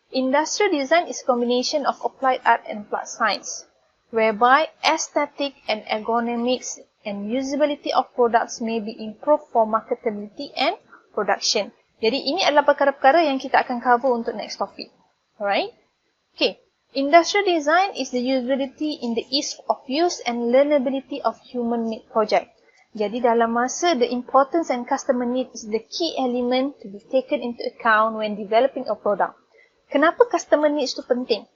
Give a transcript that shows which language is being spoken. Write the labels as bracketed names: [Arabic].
[English] Industrial design is a combination of applied art and applied science, whereby aesthetic and ergonomics and usability of products may be improved for marketability and production. [Malay] Jadi ini adalah perkara-perkara yang kita akan cover untuk [English] next topic. Alright? Okay. Industrial design is the usability in the ease of use and learnability of human-made project. [Malay] Jadi dalam masa [English] the importance and customer need is the key element to be taken into account when developing a product. [Malay] Kenapa customer needs tu penting?